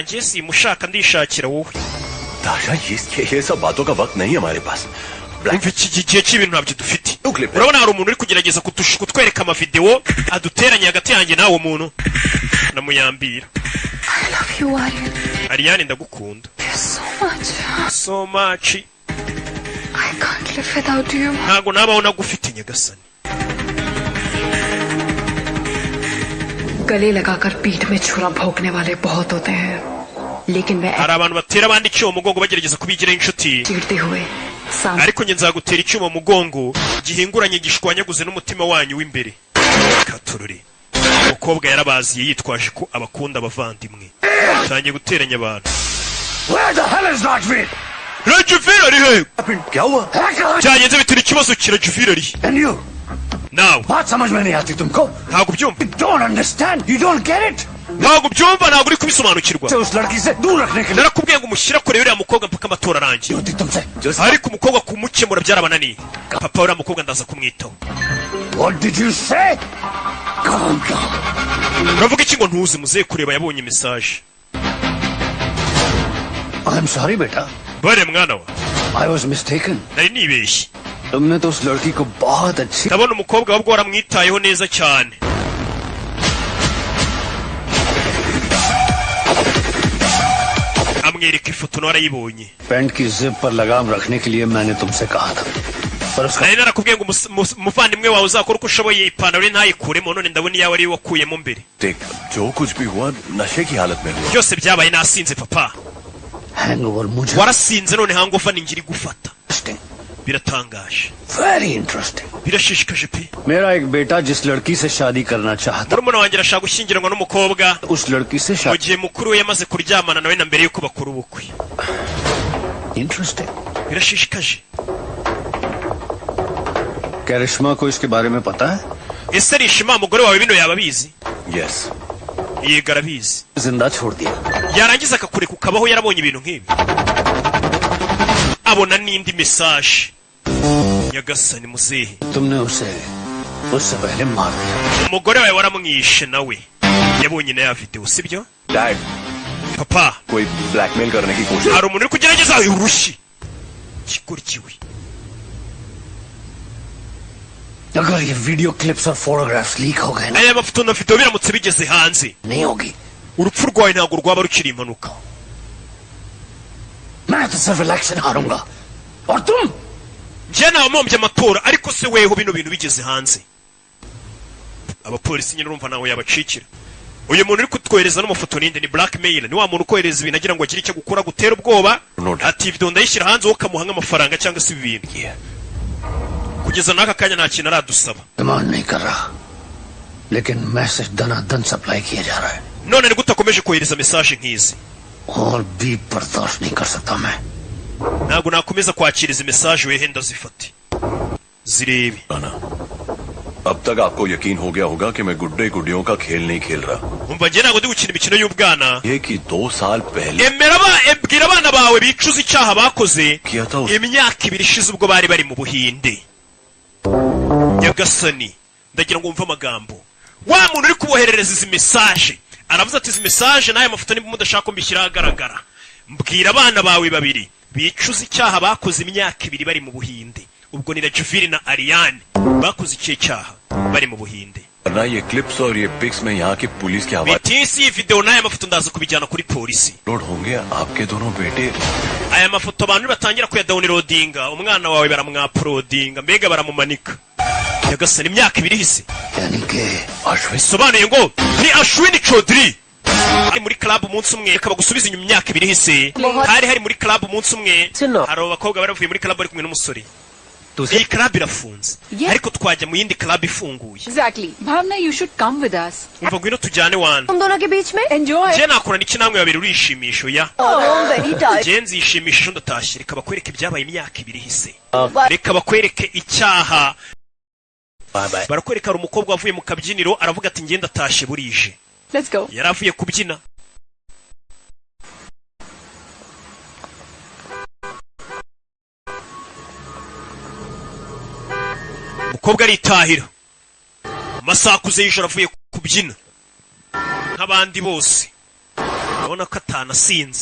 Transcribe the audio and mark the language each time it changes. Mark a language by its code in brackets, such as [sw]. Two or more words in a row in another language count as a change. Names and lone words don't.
[rw] njye simushaka ndishakira wowe. Tasha, [hi] ये सब बातों का वक्त नहीं है हमारे पास। [rw] umva iki gihe cy'ibintu ntabyo dufite. urabona hari umuntu uri kugerageza kutwereka amavideo aduteranye hagati yanjye nawe umuntu namuyambira. [en] I love you, Aryan. [rw] Aryan ndagukunda. [en] So much. So much. I can't live without you. [rw] ntago nabaho nagufite nyagasani. [hi] गले लगाकर पीठ में छुरा भोंकने वाले बहुत होते हैं, लेकिन मैं [rw] hari abantu batera abandi icyuma mu mugongo bagerageza kubigiraho inshuti. [hi] चीरते हुए सामने [rw] ariko njye nzagutera icyuma mu mugongo gihinguranye gishwanyaguze n'umutima wanyu w'imbere. katururi umukobwa yarabaziye yitwaje ko abakunda abavandimwe. tangiye guteranya abantu. [en] Where the hell is Rajveer? [rw] Rajvir ari he? [hi] क्या हुआ? [rw] byagenze bitera ikibazo ki? Rajvir ari [en] And you? [rw] nawe [hi] बात समझ में नहीं आती तुमको? [rw] ntago ubyumva. [en] You don't understand. You don't get it. [rw] ntago ubyumva. ntago uri kubisobanukirwa. [hi] उस लड़की से दूर रखने के लिए [rw] narakubwiye ngo umushyira kure uriya mukobwa mpaka amatora arangiye. [hi] होती तुमसे। [rw] ariko umukobwa kumukemura byarabananiye. papa uriya mukobwa ndaza kumwitaho. What did you say? Calm down. uravuga iki ngo ntuzi? muzehe kureba yabonye message. [en] I'm sorry बेटा. [rw] bare mwana wa [en] I was mistaken. [rw] nari nibeshye. [hi] तुमने तो उस लड़की को बहुत अच्छी [rw] ndabona umukobwa wabwo waramwitayeho neza cyane. amwereka ifoto narayibonye. [hi] पैंट की जिप पर लगाम रखने के लिए मैंने तुमसे कहा था, पर उसका [rw] nari narakubwiye ngo umuvandimwe wawe uzakora uko ushoboye ipantaro ye ntayikuremo. none ndabona iyawe ariyo wakuyemo mbere. [hi] देख, जो कुछ भी हुआ नशे की हालत में हुआ। [rw] byose byabaye nasinze papa. [hi] हैंगओवर मुझे [rw] warasinze none hangover ni ngiri gufata. biratangaje. [en] very interesting. [rw] birashishikaje pe. [hi] मेरा एक बेटा जिस लड़की से शादी करना चाहता, [rw] murumuna wanjye arashaka gushyingiranwa n'umukobwa [hi] उस लड़की से [rw] mu [hi] शादी। [rw] gihe mukuru we yamaze kuryamana nawe na mbere yuko bakora ubukwe. [en] इंटरेस्टिंग। [rw] birashishikaje. [hi] क्या रिश्मा को इसके बारे में पता है? [rw] ese rishima umugore wawe bino yaba abizi? [en] Yes. [rw] yego arabizi. [hi] जिंदा छोड़ दिया। [rw] yarangiza akakureka ukabaho yarabonye ibintu nk'ibi. abona n'indi message. nyagasani muzehe [hi] तुमने उसे उससे पहले मार दिया। [rw] umugore wawe waramwishe nawe yabonye na ya video sibyo? [en] Dad, [rw] papa [hi] कोई ब्लैकमेल करने की कोशिश। [rw] hari umuntu uri kugerageza urushi kigurikiwe. [hi] अगर ये [en] video clips [hi] और फोटोग्राफ्स लीक हो गए ना, [rw] aya mafoto na video biramutse bigeze hanze [hi] नहीं होगी। [rw] urupfu rwawe ntabwo rwaba rukiri impanuka. [hi] मैं तो सिर्फ इलेक्शन हारूंगा और तुम [rw] njye nawamombye amatora ariko se weho bino bintu bigeze hanze. abapolisi nyine urumva nawe yabacikira. uyu muntu uri kutwohereza n'amafoto ninde? ni blackmail. ni wa muntu ukohereza ibintu agira ngo agire icyo gukora gutera ubwoba. ati video ndayishyira hanze wowe ukamuha nk'amafaranga cyangwa se ibintu. kugeza n'aka kanya nta kintu aradusaba. [hi] डिमांड नहीं कर रहा, लेकिन मैसेज दनादन सप्लाई किया जा रहा है। [rw] none ni gute akomeje kohereza message nk'izi? [hi] और भी बर्दाश्त नहीं कर सकता मैं। [rw] ntabwo nakomeza kwakira izi message wehenda zifate zirebe [hi] अब तक आपको यकीन हो गया होगा कि मैं गुड्डे गुड्डियों का खेल नहीं खेल रहा। [rw] umva njye ntabwo ndi gukina imikino y'ubwana [hi] ये कि 2 साल पहले [rw] ebwira abana bawe bicuza icyaha bakoze imyaka 2 ishize ubwo bari bari mu Buhinde. Nyagasani ndagira ngo umve amagambo wa muntu uri kuboherereza izi message aravuze ati izi message naye amafoto nimba mudashaka ko mbishyira ahagaragara. Mbwira abana bawe babiri bicuza icyaha bakoze imyaka 2 bari mu Buhinde. ubwo ni Rajvir na Ariane bakoze icyo cyaha bari mu Buhinde. [hi] ना ये क्लिप्स और ये पिक्स में यहाँ की पुलिस की आवाज [rw] bitisi video naye amafoto ndaza kubijyana kuri polisi. [hi] लोड होंगे आपके दोनों बेटे [rw] aya mafoto abantu batangira kuyadownloadinga umwana wawe baramwaploadinga mbega baramumanika. Nyagasani imyaka 2 ihise [hi] यानी कि [rw] bisobanuye ngo ni Ashwini Chaudhry hari muri club umunsi umwe akaba gusubiza inyuma imyaka 2 ihise hari muri club umunsi umwe hari abakobwa baravuye muri club bari kumwe n'umusore. iyi club irafunze ariko twajya mu yindi club ifunguye. [en] Exactly. Bhavna, you should come with us. [rw] umva ngwino tujyane wana [hi] तुम दोनों के बीच में [en] Enjoy. [rw] je nakorana iki namwe babiri urishimisho ya [en] very tired. [rw] je nzishimisha ndatashye reka bakwereke ibyabaye imyaka 2 ihise reka bakwereke icyaha barakwereka hari umukobwa wavuye mu kabyiniro aravuga ati ngenda atashe burije. [en] Let's go. [rw] yaravuye kubyina umukobwa aritahira amasaha akuze y'ijoro avuye kubyina nk'abandi bose urabona ko atanasinze.